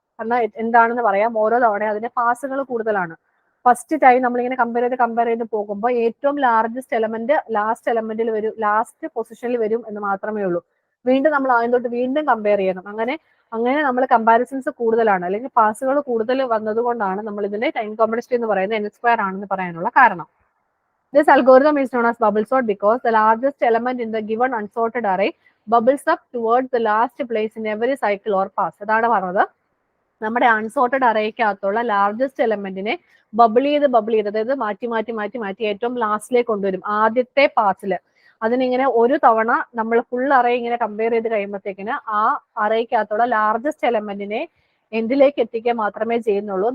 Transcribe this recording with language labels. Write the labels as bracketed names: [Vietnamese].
[Malayalam] കാരണം എന്താണെന്ന് പറയാം, ഓരോ തവണ അതിന്റെ പാസുകൾ കൂടുതലാണ്. ഫസ്റ്റ് ടൈം നമ്മളിങ്ങനെ കമ്പയർ ചെയ്ത് പോകുമ്പോൾ ഏറ്റവും ലാർജസ്റ്റ് എലമെന്റ് ലാസ്റ്റ് എലമെന്റിൽ വരും, ലാസ്റ്റ് പൊസിഷനിൽ വരും എന്ന് മാത്രമേ ഉള്ളൂ. വീണ്ടും നമ്മൾ ആദ്യം തൊട്ട് വീണ്ടും കമ്പയർ ചെയ്യണം. അങ്ങനെ നമ്മൾ കമ്പാരിസൺസ് കൂടുതലാണ്, അല്ലെങ്കിൽ പാസുകൾ കൂടുതൽ വന്നതുകൊണ്ടാണ് നമ്മൾ ഇതിന്റെ ടൈം കോംപ്ലക്സിറ്റി എന്ന് പറയുന്നത് n സ്ക്വയർ ആണെന്ന് പറയാനുള്ള കാരണം. [English] This algorithm is known as bubble sort because the largest element in the given unsorted array bubbles up towards the last place in every cycle or pass. [Malayalam] അതാണ് പറഞ്ഞത്, നമ്മുടെ unsorted അറേക്കകത്തുള്ള largest എലമെന്റിനെ bubble ചെയ്ത് അതായത് മാറ്റി ഏറ്റവും ലാസ്റ്റിലേക്ക് കൊണ്ടുവരും ആദ്യത്തെ പാസിൽ. അതിനിങ്ങനെ ഒരു തവണ നമ്മൾ ഫുൾ അറേ ഇങ്ങനെ കമ്പയർ ചെയ്ത് കഴിയുമ്പോഴത്തേക്കിന് ആ അറേക്കകത്തുള്ള ലാർജസ്റ്റ് എലമെന്റിനെ എൻഡിലേക്ക് എത്തിക്കുക മാത്രമേ ചെയ്യുന്നുള്ളൂ.